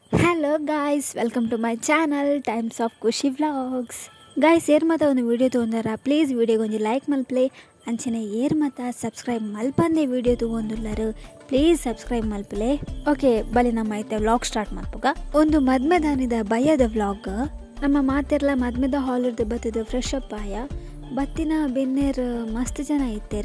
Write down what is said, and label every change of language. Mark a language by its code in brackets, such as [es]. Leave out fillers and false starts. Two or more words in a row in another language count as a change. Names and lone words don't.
[en] Hello guys, welcome to my channel Times of Khushi Vlogs. [tcy] ಗಾಯ್ಸ್ ಏರ್ ಮಾತ ಒಂದು ವೀಡಿಯೋ ತೊಗೊಂಡಾರ, ಪ್ಲೀಸ್ ವೀಡಿಯೋಗೆ ಒಂದು ಲೈಕ್ ಮಲ್ಪ್ಲೆ. ಅಂಚನೆ ಏರ್ ಮಾತ ಸಬ್ಸ್ಕ್ರೈಬ್ ಮಲ್ಪಂದೆ ವೀಡಿಯೋ ತೊಗೊಂಡುಲ್ಲಾರು, [en] please subscribe [tcy] ಮಲ್ಪಲೆ. ಓಕೆ ಬಲಿ ನಮ್ಮ ಐತೆ [en] vlog start [tcy] ಮಾಡ್ಪುಗ. ಒಂದು ಮದ್ಮೆದಾನಿದ ಭಯದ ವ್ಲಾಗ್. ನಮ್ಮ ಮಾತಿರ್ಲ ಮದ್ಮೆದ ಹಾಲ್ ಇರ್ದು ಬತ್ತದ [en] fresh up [tcy] ಆಯ ಬತ್ತಿನ ಬೆನ್ನೇರು ಮಸ್ತ್ ಜನ ಇತ್ತೇರು.